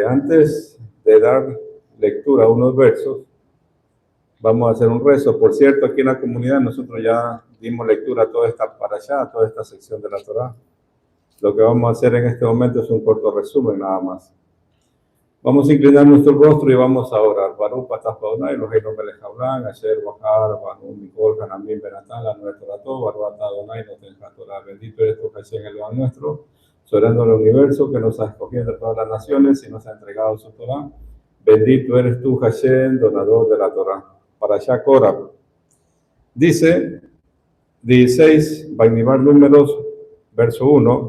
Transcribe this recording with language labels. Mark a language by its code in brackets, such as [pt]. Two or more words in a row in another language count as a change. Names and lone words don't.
[es] Antes de dar lectura a unos versos, vamos a hacer un rezo. Por cierto, aquí en la comunidad nosotros ya dimos lectura a toda esta parashá, a toda esta sección de la Torah. Lo que vamos a hacer en este momento es un corto resumen nada más. Vamos a inclinar nuestro rostro y vamos a orar. [he] ברוך אתה ה' אלוהינו מלך העולם אשר בחר בנו מכל העמים ונתן לנו את תורתו ברוך אתה ה' נותן התורה. [es] Bendito eres tú, Hashem, el Dios nuestro, soberano del universo, que nos ha escogido de todas las naciones y nos ha entregado su Torah. Bendito eres tú, Hashem, donador de la Torah. Parashá Korah. Dice 16, Bamidbar Números, verso 1.